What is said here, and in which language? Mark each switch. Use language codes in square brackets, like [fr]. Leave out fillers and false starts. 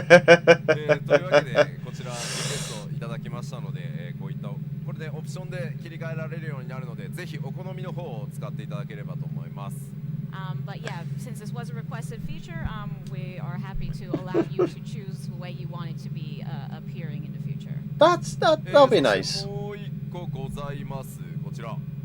[ja] というわけでこちらリクエストいただきましたので、こういったこれでオプションで切り替えられるようになるのでぜひお好みの方を使っていただければと思います [en] But yeah, since this was a requested feature, we are happy to allow you to choose the way you want it to be appearing in the future. That'll be nice. [ja] そしてもう一個ございますこちら、